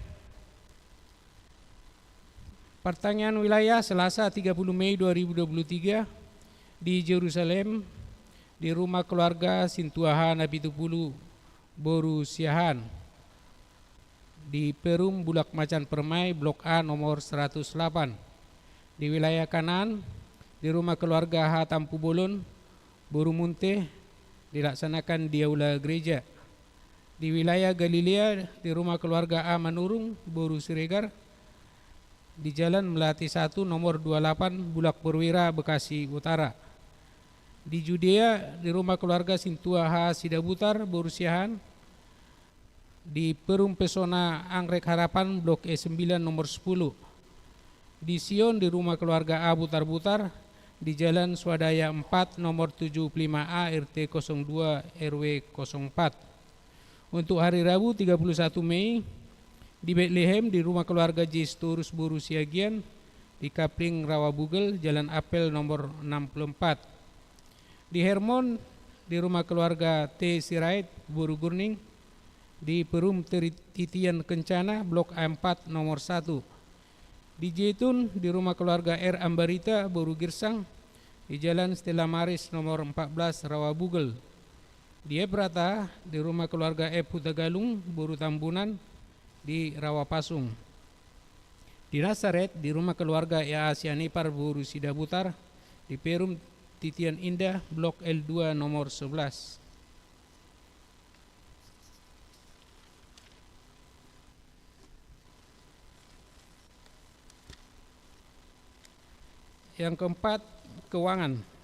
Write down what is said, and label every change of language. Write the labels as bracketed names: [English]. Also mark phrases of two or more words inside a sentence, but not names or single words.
[Indonesian] Pertanyaan wilayah Selasa 30 Mei 2023 di Yerusalem, di rumah keluarga Sintuaha Nabi Tupulu Boru Siahan, di Perum Bulak Macan Permai Blok A nomor 108. Di wilayah Kanan, di rumah keluarga Hatampu Bolon Boru Munte, dilaksanakan di aula gereja. Di wilayah Galilea, di rumah keluarga A Manurung Boru Siregar, di Jalan Melati 1 nomor 28 Bulak Perwira Bekasi Utara. Di Judea, di rumah keluarga Sintua H. Sidabutar Boru Siahan, di Perum Pesona Anggrek Harapan Blok E9 nomor 10. Di Sion di rumah keluarga A Butar-Butar di Jalan Swadaya 4 nomor 75A RT 02 RW 04. Untuk hari Rabu 31 Mei di Bethlehem di rumah keluarga J. Storus Boru Siagian di Kapling Rawabugel Jalan Apel nomor 64. Di Hermon di rumah keluarga T. Sirait Boru Gurning di Perum Titian Kencana Blok A4 nomor 1. Di Jaitun di rumah keluarga R. Ambarita Boru Girsang di Jalan Stella Maris nomor 14 Rawabugel. Di Ebrata di rumah keluarga F. Hutagalung Boru Tambunan di Rawapasung. Di Nazaret di rumah keluarga E.A. Sianipar Boru Sidabutar di Perum Titian Indah Blok L2 nomor 11. Yang keempat, keuangan.